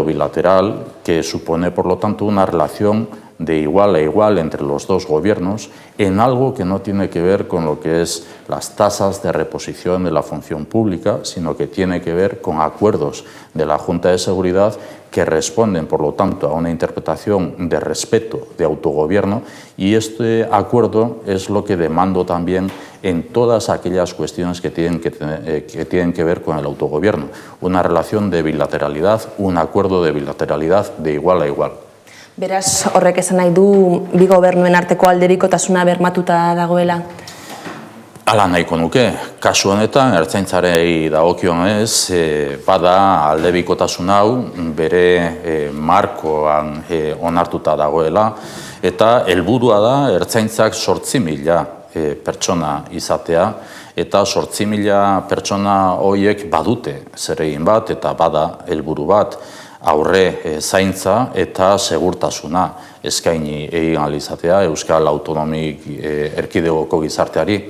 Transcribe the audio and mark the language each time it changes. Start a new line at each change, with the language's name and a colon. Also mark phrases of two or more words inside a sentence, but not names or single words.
Spanish: bilateral que supone, por lo tanto, una relación de igual a igual entre los 2 gobiernos en algo que no tiene que ver con lo que es las tasas de reposición de la función pública, sino que tiene que ver con acuerdos de la Junta de Seguridad que responden, por lo tanto, a una interpretación de respeto, de autogobierno, y este acuerdo es lo que demando también en todas aquellas cuestiones que tienen que ver con el autogobierno. Una relación de bilateralidad, un acuerdo de bilateralidad de igual a igual.
Basque: Beraz, horrek esan nahi du bi gobernuen arteko alderikotasuna bermatuta dagoela? Hala nahiko nuke, kasu honetan, Ertzaintzari dagokionez, bada aldebikotasun hau bere markoan onartuta dagoela, eta helburua da Ertzaintzak 8.000 pertsona izatea, eta 8.000 pertsona horiek badute zeregin bat eta bada helburu bat, aurre zaintza eta segurtasuna eskaini egin ahal izatea Euskal Autonomik Erkidegoko gizarteari.